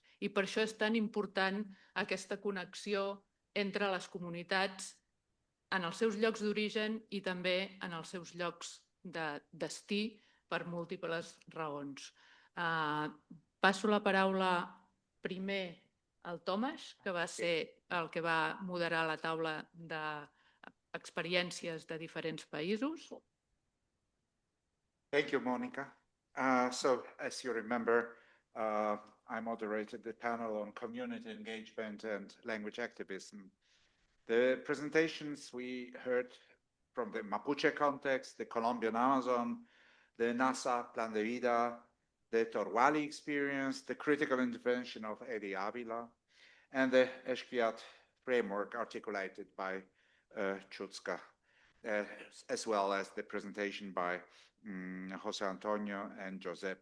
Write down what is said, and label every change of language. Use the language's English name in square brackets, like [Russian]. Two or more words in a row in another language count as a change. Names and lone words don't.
[Catalan] I per això és tan important aquesta connexió entre les comunitats en els seus llocs d'origen i també en els seus llocs de destí per múltiples raons. Passo la paraula primer al Tomàs, que va ser el que va moderar la taula d'experiències de diferents països. [English] Thank you, Mònica. So, as you remember, I moderated the panel on community engagement and language activism. The presentations we heard from the Mapuche context, the Colombian Amazon, the NASA Plan de Vida, the Torwali experience, the critical intervention of Eddie Avila, and the Esquiat framework articulated by Chutska, as well as the presentation by Jose Antonio and Josep.